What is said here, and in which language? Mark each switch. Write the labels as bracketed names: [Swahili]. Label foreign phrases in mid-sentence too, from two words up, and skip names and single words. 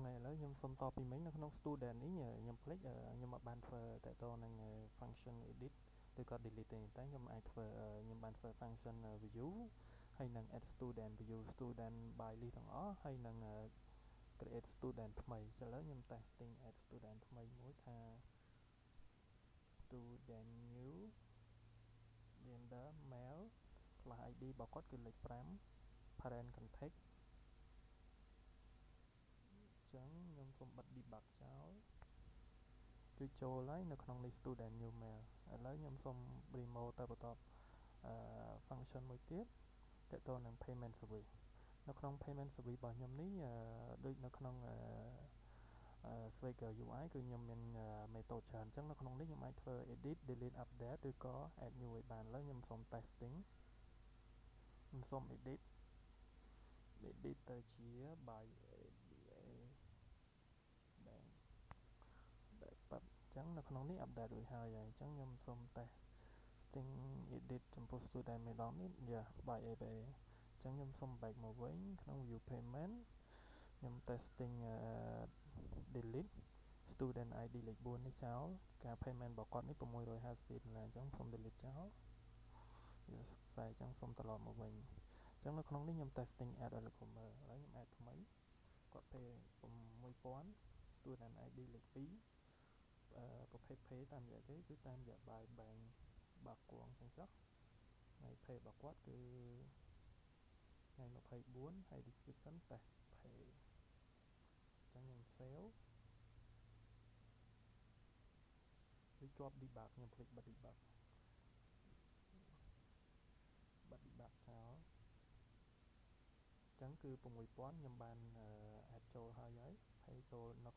[Khmer] ឡូវខ្ញុំសុំតពីមិញនៅក្នុង student នេះខ្ញុំភ្លេចខ្ញុំអត់បានធ្វើតទៅនឹង [English] function edit [Khmer] ឬក៏ delete ទេតែខ្ញុំអាចធ្វើខ្ញុំបានធ្វើ [English] function view [Khmer] ហើយនឹង [English] add student view student by list [Khmer] ទាំងអស់ហើយនឹង [English] create student [Khmer] ថ្មីឥឡូវខ្ញុំ [English] testing add student [Khmer] ថ្មីមួយថា [English] student new gender male class ID [Khmer] របស់គាត់គឺលេខ5 [English] parent context [Khmer] ចឹងខ្ញុំសូមបិទ debug ចោលគឺចូលហើយនៅក្នុងនេះ [English] student new male [Khmer] ឥឡូវខ្ញុំសូម remove ទៅបន្ទាប់function មួយទៀតតទៅនឹង [English] payment service [Khmer] នៅក្នុង [English] payment service [Khmer] របស់ខ្ញុំនេះដូចនៅក្នុងSwagger UI គឺខ្ញុំមាន method ច្រើនអញ្ចឹងនៅក្នុងនេះខ្ញុំអាចធ្វើ [English] edit delete update [Khmer] ឬ ក៏ [English] add new [Khmer] ឲ្យបានឥឡូវខ្ញុំសូម testing ខ្ញុំសូម edit ទៅជា by ABA bank ដែលប៉ាប់អញ្ចឹងនៅក្នុងនេះ update រួចហើយអញ្ចឹងខ្ញុំសូម [English] testing edit [Khmer] ចំពោះ student ម្ដងនេះ by ABA អញ្ចឹងខ្ញុំសូម back មកវិញក្នុង [English] view payment [Khmer] ខ្ញុំ [English] testing delete student ID [Khmer] លេខ 4នេះចោលការ payment របស់គាត់នេះ$652អញ្ចឹងសូម delete ចោលវាខ្សែអញ្ចឹងសូមត្រឡប់មកវិញអញ្ចឹងនៅក្នុងនេះខ្ញុំ [English] testing add [Khmer] ឲ្យលោកគ្រូមើលឥឡូវខ្ញុំ add ថ្មីគាត់ [English] pay 6000 student ID [Khmer] លេខ2ប្រភេទ pay តាមរយៈគេគឺតាមរយៈ [English] by bank [Khmer] បាគងអញ្ចឹងចុះថ្ងៃ pay របស់គាត់គឺថ្ងៃ24ហើយ [English] description test pay [Khmer] អញ្ចឹងខ្ញុំ save វាជាប់ debug ខ្ញុំភ្លេចបិទ debug ចោលអញ្ចឹងគឺ6000ខ្ញុំបាន add ចូលហើយpay ចូលនៅ